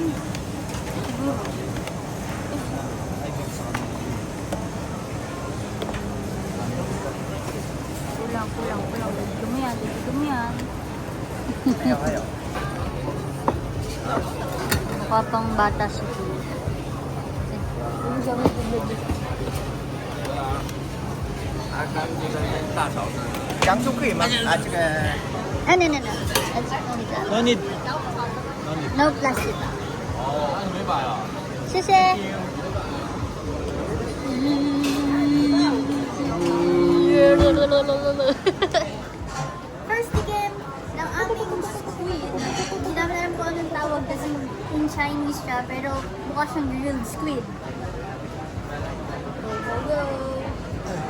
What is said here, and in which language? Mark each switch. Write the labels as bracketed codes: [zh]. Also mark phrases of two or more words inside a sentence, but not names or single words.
[tl] Siguro. Kulang. Dumi yan. Ayaw. Mukha pang bata siguro. Ano sa mga tubig? [zh] 洋葱可以吗？啊，这个 [en] No. That's only that. no need。 No plastic. [zh] 哦，你没买啊？ [tl] 谢谢。 [en] First game [tl] ng aming squid. Hindi namin alam kung anong tawag kasi [en] in Chinese [tl] siya, pero mukha siyang [en] grilled squid. [tl] Go.